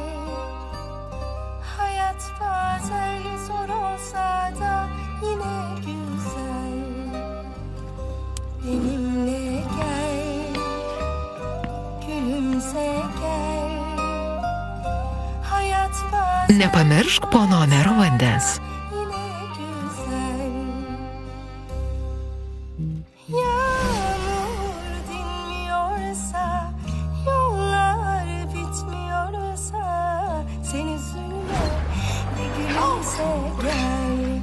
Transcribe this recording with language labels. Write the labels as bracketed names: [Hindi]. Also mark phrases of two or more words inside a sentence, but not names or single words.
[Turkish] Hayat bazen zor olsa da yine güzel. Benimle gel, gülümse gel. Hayat bazen [Lithuanian] Nepamiršk po numero vandens. [Turkish] yine güzel. Yağmur dinmiyorsa, yollar bitmiyorsa, sen üzülme ve gülümse gel.